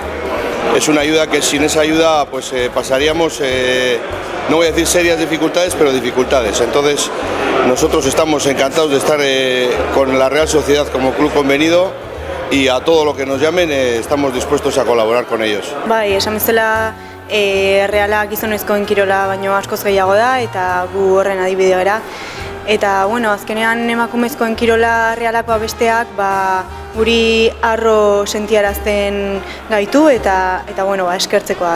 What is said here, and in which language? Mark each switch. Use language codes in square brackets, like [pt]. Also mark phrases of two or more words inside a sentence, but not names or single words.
[es] Es una ayuda que sin esa ayuda pasaríamos, no voy a decir serias dificultades, pero dificultades. Entonces nosotros estamos encantados de estar con la Real Sociedad como club convenido, y a todo lo que nos llamen estamos dispuestos a colaborar con ellos. [eu] Bai, esan bezala Realak gizonezkoen kirola baino askoz gehiago da, eta gu horren adibide gara. Eta, bueno, azkenean emakumezkoen kirola Realakoa besteak, guri harro sentiarazten gaitu eta bueno, eskertzekoa.